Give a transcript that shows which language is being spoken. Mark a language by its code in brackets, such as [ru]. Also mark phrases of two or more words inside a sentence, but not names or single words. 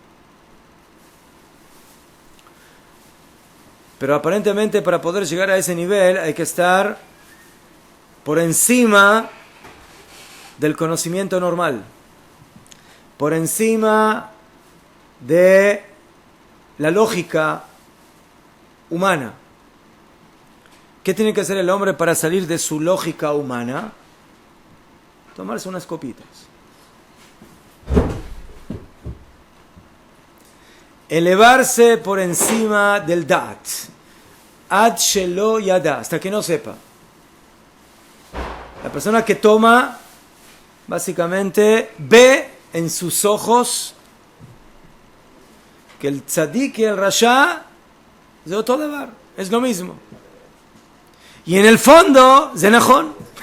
[es] Pero aparentemente para poder llegar a ese nivel hay que estar por encima del conocimiento normal, por encima de la lógica humana. ¿Qué tiene que hacer el hombre para salir de su lógica humana? Tomarse unas copitas. Elevarse por encima del Da'at. [he] עד שלא ידע, [es] hasta que no sepa. La persona que toma, básicamente, ve en sus ojos que el tzadik y el rasha es otro debar, es lo mismo. Y en el fondo, zenajón.